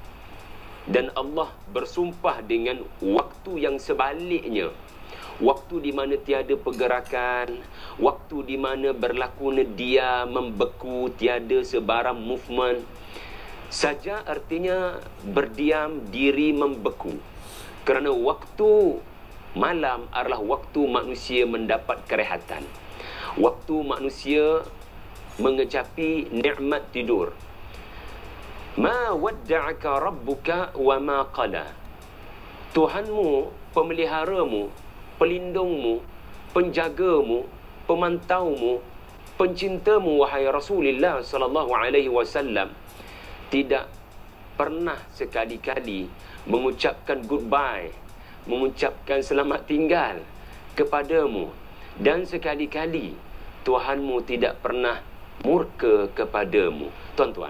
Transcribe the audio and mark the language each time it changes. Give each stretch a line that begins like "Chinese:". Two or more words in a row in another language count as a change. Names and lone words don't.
Malay: Dan Allah bersumpah dengan waktu yang sebaliknya, waktu di mana tiada pergerakan, waktu di mana berlaku diam, membeku, tiada sebarang movement. Saja artinya berdiam diri, membeku. Kerana waktu malam adalah waktu manusia mendapat kerehatan, waktu manusia mengecapi nikmat tidur.
Arabic: Ma wadda'aka rabbuka wa ma qala.
Malay: Tuhanmu, pemeliharamu, pelindungmu, penjagamu, pemantaumu, pencintamu wahai Rasulullah
Arabic: sallallahu alaihi wasallam
Malay: tidak pernah sekali-kali mengucapkan goodbye, mengucapkan selamat tinggal kepadamu, dan sekali-kali Tuhanmu tidak pernah murka kepadamu.